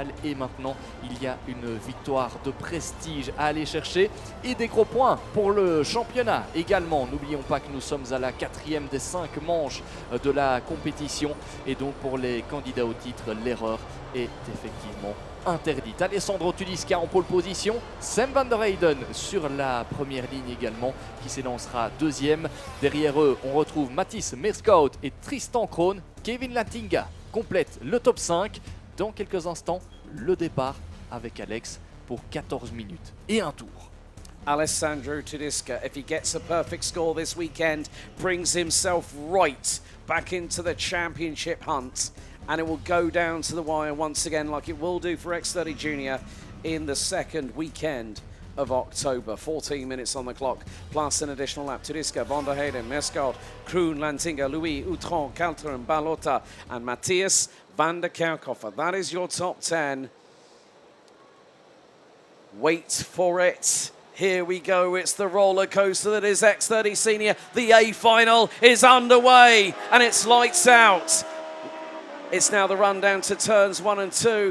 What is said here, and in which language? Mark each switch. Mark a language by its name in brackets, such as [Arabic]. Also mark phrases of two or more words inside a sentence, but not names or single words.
[French] Et maintenant, il y a une victoire de prestige à aller chercher et des gros points pour le championnat également. N'oublions pas que nous sommes à la 4e des 5 manches de la compétition et donc pour les candidats au titre, l'erreur est effectivement interdite. Alessandro Turisca en pole position, Sam van der Heyden sur la première ligne également qui s'élancera deuxième. Derrière eux, on retrouve Mattis Merskaut et Tristan Kroon. Kevin Lantinga complète le top 5. Dans quelques instants, le départ avec Alex pour 14 minutes et un tour. [English] Alessandro Turisca, if he gets a perfect score this weekend, brings himself right back into the championship hunt, and it will go down to the wire once again like it will do for X30 Junior in the second weekend of October. 14 minutes on the clock, plus an additional lap. Turisca, van der Heyden, Merskaut, Kroon, Lantinga, Louis, Outron, Kalteren, Balota and Matthias van der Kerkhofer. That is your top 10. Wait for it. Here we go. It's the roller coaster that is X30 Senior. The A final is underway and it's lights out. It's now the run down to turns 1 and 2.